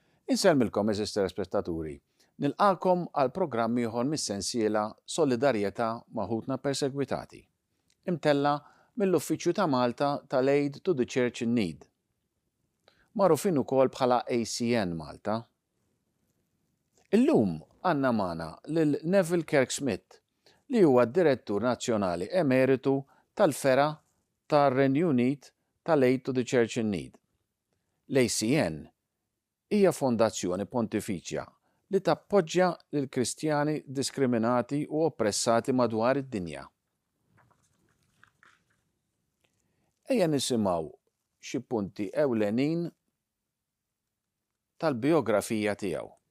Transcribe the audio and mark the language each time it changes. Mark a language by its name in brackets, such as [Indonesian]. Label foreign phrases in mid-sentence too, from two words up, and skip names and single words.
[Maltese] Inselmilkom eżisti spettaturi. Nilqakom għal programm ieħor mis-sensiela Solidarjeta ma' ħutna persegwitati. Imtella mill-Uffiċċju ta' Malta tal-Aid to the Church in Need. Magħrufin ukoll bħala ACN Malta. Illum għandna magħna lil Neville Kirk-Smith li huwa d-Direttur Nazzjonali Emeritu tal-Fera tar-Renju Unit tal-Aid to the Church in Need. L-ACN hija fondazzjoni pontifiċja li tappoġġja lil Kristjani diskriminati u oppressati madwar id-dinja. Ejja nisimgħu xi punti ewlenin tal-biografija tiegħu.